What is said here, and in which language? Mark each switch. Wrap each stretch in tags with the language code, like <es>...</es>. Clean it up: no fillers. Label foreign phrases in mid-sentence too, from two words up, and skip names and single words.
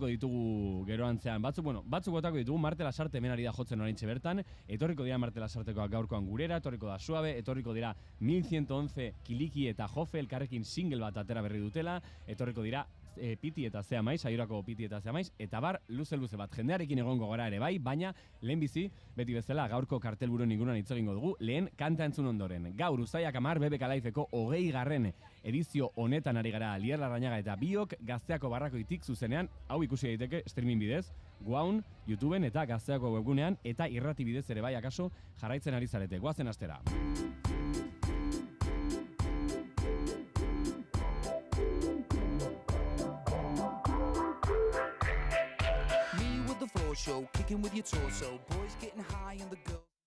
<eu>ditugu geroantzean batzuk botako ditugu, Marte Lasarte hemen ari da jotzen oraintxe bertan, etorriko dira Marte Lasartekoak gaurkoan gurera, etorriko da Suabe, etorriko dira 1111 Kiliki eta Jofe elkarrekin single bat atera berri dutela, etorriko dira Piti eta Zea Maiz, Aiorako Piti eta Zea Maiz, eta bar luze bat jendearekin egongo gara ere bai, baina lehenbizi, beti bezala gaurko kartelburuen inguruan hitz egingo dugu, lehen kanta entzun ondoren. Gaur uztaiak 10 Bebe Karaifeko 20. edizio honetan ari gara Lier Larrañaga eta biok Gazteako barrakoitik zuzenean, hau ikusi daiteke streaming bidez, Guaun, YouTubeen eta Gazteako webgunean, eta irrati bidez ere bai akaso jarraitzen ari zarete. Goazen astera.</eu> <en>Show, kicking with your torso, boys getting high on the go.</en>